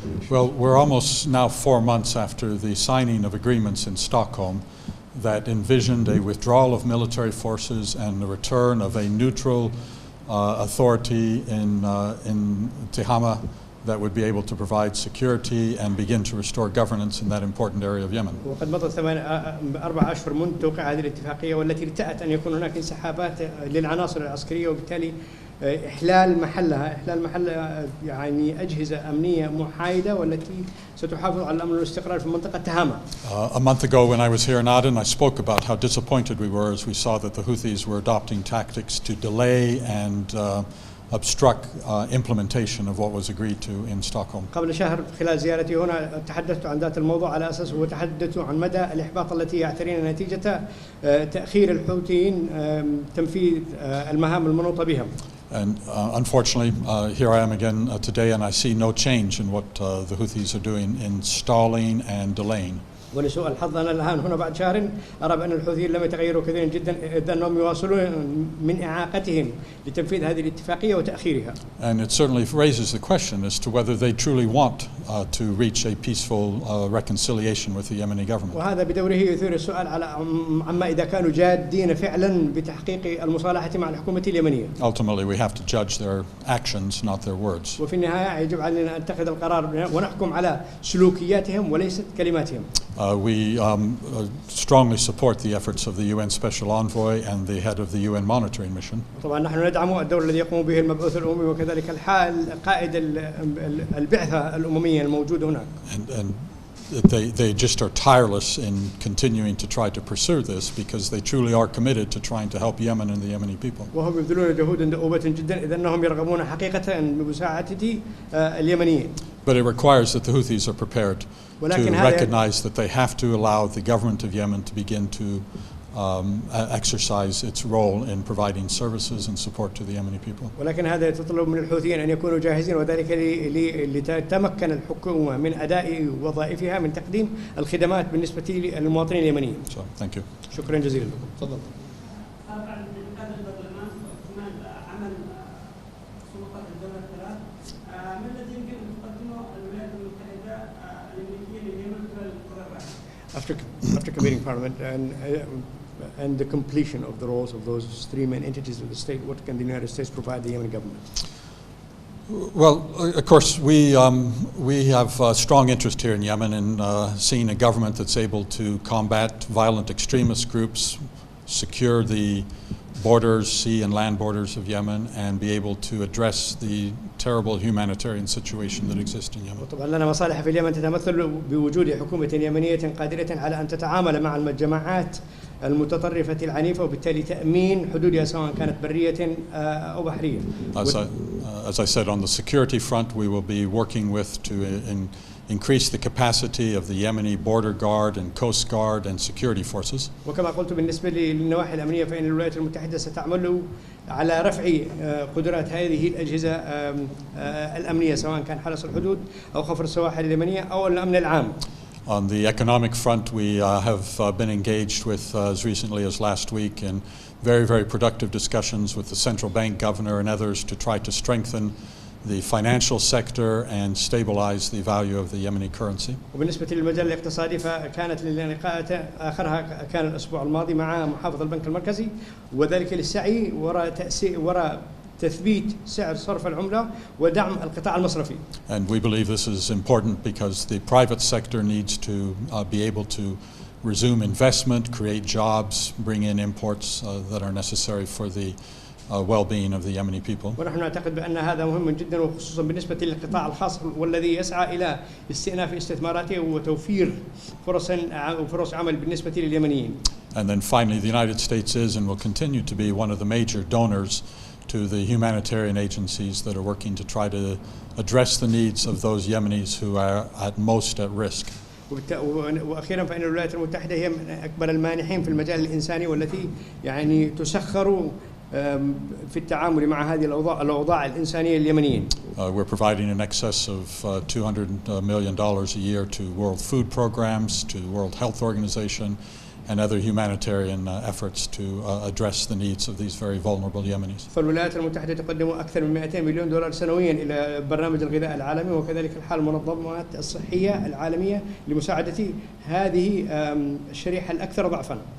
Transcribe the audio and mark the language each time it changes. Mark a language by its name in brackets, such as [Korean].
[English] Well, we're almost now 4 months after the signing of agreements in Stockholm that envisioned a withdrawal of military forces and the return of a neutral authority in Tihama that would be able to provide security and begin to restore governance in that important area of Yemen. [Arabic] وقد مضت 4 أشهر منذ توقيع هذه الاتفاقية والتي ارتأت أن يكون هناك انسحابات للعناصر العسكرية وبالتالي إحلال محلها يعني أجهزة أمنية محايدة والتي ستحافظ على الأمن والاستقرار في منطقة تهامة. [English] A month ago when I was here in Aden, I spoke about how disappointed we were as we saw that the Houthis were adopting tactics to delay and obstruct implementation of what was agreed to in Stockholm. [Arabic] قبل شهر خلال زيارتي هنا تحدثت عن ذات الموضوع على أساس وتحدثت عن مدى الإحباط التي يعترينا نتيجة تأخير الحوثيين تنفيذ المهام المنوطة بهم. [English] And unfortunately, here I am again today, and I see no change in what the Houthis are doing in stalling and delaying. [Arabic] ولسوء الحظ أنا الآن هنا بعد شهر أرى بأن الحوثيين لم يتغيروا كثيرا جدا إذ أنهم يواصلون من إعاقتهم لتنفيذ هذه الاتفاقية وتأخيرها. [English] And it certainly raises the question as to whether they truly want to reach a peaceful reconciliation with the Yemeni government. [Arabic] وهذا بدوره يثير السؤال على عما إذا كانوا جادين فعلا بتحقيق المصالحة مع الحكومة اليمنية. [English] Ultimately, we have to judge their actions, not their words. [Arabic] وفي النهاية يجب علينا أن نتخذ القرار ونحكم على سلوكياتهم وليست كلماتهم. [English] We strongly support the efforts of the UN Special Envoy and the head of the UN Monitoring Mission. [Arabic] طبعا نحن ندعم الدور الذي يقوم به المبعوث الأممي وكذلك قائد البعثة الأممية الموجود هناك. [English] And they just are tireless in continuing to try to pursue this because they truly are committed to trying to help Yemen and the Yemeni people. [Arabic] وهم يبذلون جهودا دؤوبة جدا إذ أنهم يرغبون حقيقة بمساعدة اليمنيين. [English] But it requires that the Houthis are prepared to recognize that they have to allow the government of Yemen to begin to exercise its role in providing services and support to the Yemeni people. [Arabic] ولكن هذا يتطلب من الحوثيين أن يكونوا جاهزين وذلك لتتمكن الحكومة من أداء وظائفها من تقديم الخدمات بالنسبة للمواطنين اليمنيين. [English] So, thank you. [Arabic] شكرا جزيلا لكم. تفضل. [English] After convening Parliament and the completion of the roles of those 3 main entities of the state, what can the United States provide the Yemeni government? Well, of course, we have a strong interest here in Yemen in seeing a government that's able to combat violent extremist groups, secure the borders, sea and land borders of Yemen, and be able to address the terrible humanitarian situation that exists in Yemen. [Arabic] طبعا لنا مصالح في اليمن تتمثل بوجود حكومة يمنية قادرة على أن تتعامل مع الجماعات المتطرفة العنيفة وبالتالي تأمين حدودها سواء كانت برية أو بحرية. [English] As I said, on the security front, we will be working with to increase the capacity of the Yemeni border guard and coast guard and security forces. [Arabic] وكما قلت بالنسبة للنواحي الأمنية فإن الولايات المتحدة ستعمل على رفع قدرات هذه الأجهزة الأمنية سواء كان حرس الحدود أو خفر السواحل اليمنية أو الأمن العام. [English] On the economic front, we have been engaged with, as recently as last week, in very, very productive discussions with the central bank governor and others to try to strengthen the financial sector and stabilize the value of the Yemeni currency. [Arabic] وبالنسبة للمجال الاقتصادي فكانت اللقاءات آخرها كان الأسبوع الماضي مع محافظ البنك المركزي وذلك للسعي وراء تثبيت سعر صرف العملة ودعم القطاع المصرفي. [English] And we believe this is important because the private sector needs to be able to resume investment, create jobs, bring in imports that are necessary for the well-being of the Yemeni people. [Arabic] ونحن نعتقد بأن هذا مهم جدا وخصوصا بالنسبة للقطاع الخاص والذي يسعى إلى استئناف استثماراته وتوفير فرص عمل بالنسبة لليمنيين. [English] And then finally, the United States is and will continue to be one of the major donors to the humanitarian agencies that are working to try to address the needs of those Yemenis who are at most at risk. [Arabic] وأخيرا فإن الولايات المتحدة هي من أكبر المانحين في المجال الإنساني والتي يعني تسخر في التعامل مع هذه الأوضاع الإنسانية اليمنيين. [English] We're providing in excess of $200 million a year to World Food Programs, to World Health Organization, and other humanitarian efforts to address the needs of these very vulnerable Yemenis. [Arabic] فالولايات المتحدة تقدم أكثر من 200 مليون دولار سنويا إلى برنامج الغذاء العالمي وكذلك الحال المنظمات الصحية العالمية لمساعدة هذه الشريحة الأكثر ضعفا.